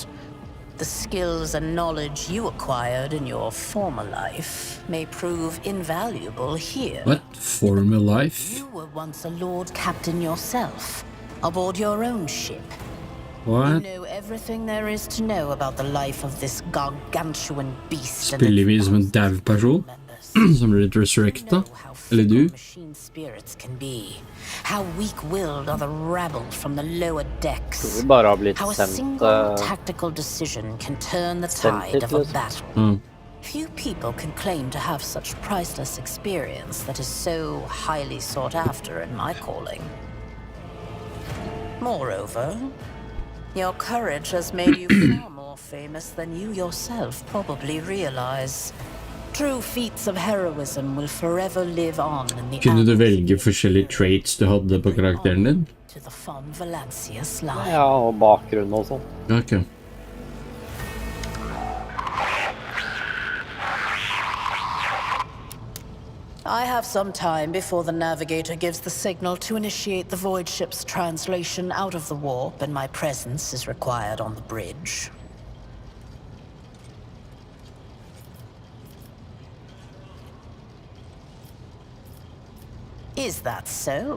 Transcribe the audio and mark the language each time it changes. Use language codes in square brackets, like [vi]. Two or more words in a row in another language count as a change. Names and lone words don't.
[en] The skills and knowledge you acquired in your former life may prove invaluable here. What? Former life? You were once a Lord Captain yourself, aboard your own ship. What? You know everything there is to know about the life of this gargantuan beast. [no] Spiller vi som en dau person? Som blir resurrecta? Eller du? [en] Machine spirits can be. How weak-willed are the rabble from the lower decks. [sv] Vi bara har blivit [en] How a [sv] sänt, [en] single tactical decision can turn the tide of a battle. Few people can claim to have such priceless experience that is so highly sought after in my calling. Moreover, your courage has made you far more famous than you yourself probably realize. True feats of heroism will forever live on in the [no] Kunne du velge forskjellige traits du hadde på karakteren din? [en] to the Von Valancius line. [no] Ja, og bakgrunn og sånn. Ok. [en] I have some time before the navigator gives the signal to initiate the void ship's translation out of the warp, and my presence is required on the bridge. Is that so?